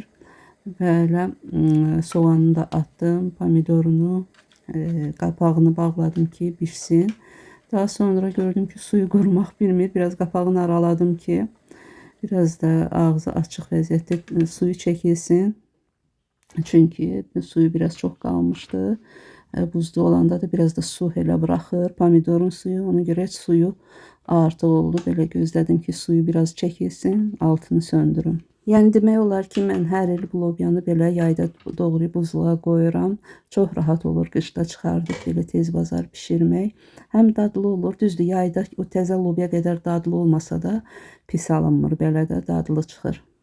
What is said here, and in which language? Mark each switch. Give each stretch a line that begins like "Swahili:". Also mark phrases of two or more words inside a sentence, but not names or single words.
Azerbaijani: Və elə soğanını da attım, pomidorunu, qapağını bağladım ki pişsin. Daha sonra gördüm ki suyu qurumaq bilmir. Biraz qapağını araladım ki biraz da ağzı açıq vəziyyətdə suyu çəkilsin.
Turkish: Çünkü suyu biraz çok kalmıştı. Buzda olanda da biraz da su hele bırakır.
Azerbaijani: Pomidorun suyu, ona göre suyu artı oldu.
Turkish: Böyle gözledim ki suyu biraz çekilsin, altını söndürüm.
Azerbaijani: Yəni demək olar ki, mən hər il bu lobiyanı belə yayda doğrayıb buzluğa qoyuram. Çox rahat olur qışda çıxardıb belə tez bazar bişirmək. Həm dadlı olur. Düzdür, yayda o təzə lobiya qədər dadlı olmasa da pis alınmır. Belə də dadlı çıxır.